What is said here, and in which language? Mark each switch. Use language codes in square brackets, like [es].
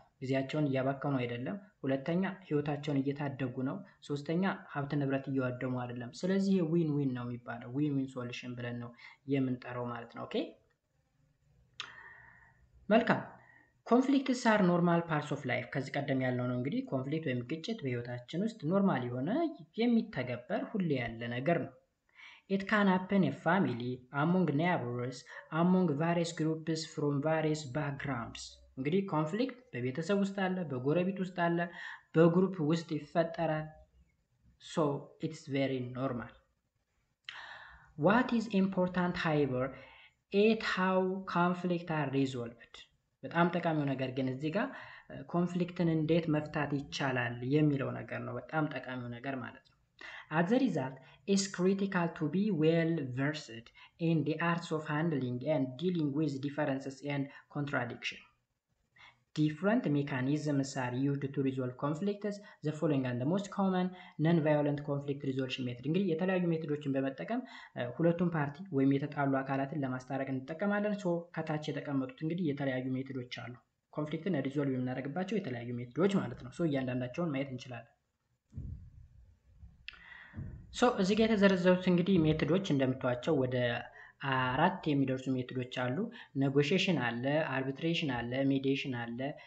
[am] ጊዜያቸውን እያባከኑ አይደለም። ሁለተኛ ህይወታቸውን እየታደጉ ነው። ሶስተኛ ሀብት ንብረት እያወደሙ አይደለም። ስለዚህ ዊን ዊን ነው የሚባለው። ዊን ዊን ሶሉሽን ብለን ነው የምንጠራው ማለት ነው። ኦኬ መልካም። [en] ኮንፍሊክትስ አር ኖርማል ፓርትስ ኦፍ ላይፍ። [am] ከዚህ ቀደም ያለው ነው እንግዲህ ኮንፍሊክት ወይም ግጭት በህይወታችን ውስጥ ኖርማል የሆነ የሚተገበር ሁሌ ያለ ነገር ነው። [en] It can happen in family, among neighbors, among various groups from various backgrounds. [am] እንግዲህ ኮንፍሊክት በቤተሰብ ውስጥ አለ፣ በጎረቤት ውስጥ አለ፣ በግሩፕ ውስጥ ይፈጠራል። [en] So it's very normal. What is important, however, is how conflict are resolved. [am] በጣም ጠቃሚው ነገር ግን እዚህ ጋር ኮንፍሊክትን እንዴት መፍታት ይቻላል የሚለው ነገር ነው። በጣም ጠቃሚው ነገር ማለት ነው። [en] As a result, it's critical to be well versed in the arts of handling and dealing with differences and contradiction. Different mechanisms are used to resolve conflicts. The following are the most common non-violent conflict resolution method. [am] እንግዲህ የተለያዩ ሜቶዶችን በመጠቀም ሁለቱም ፓርቲ ወይም የተጣሉ አካላትን ለማስታረቅ እንጠቀማለን። ሶ ከታች የተቀመጡት እንግዲህ የተለያዩ ሜቶዶች አሉ። ኮንፍሊክትን ሪዞልቭ የምናደርግባቸው የተለያዩ ሜቶዶች ማለት ነው። ሶ እያንዳንዳቸውን ማየት እንችላለን። ሶ እዚህ ጋር የተዘረዘሩት እንግዲህ ሜቶዶች እንደምታዩቸው ወደ 4 የሚደርሱ ሜቶዶች አሉ። ኔጎሺዬሽን አለ፣ አርቢትሬሽን አለ፣ ሜዲዬሽን አለ፣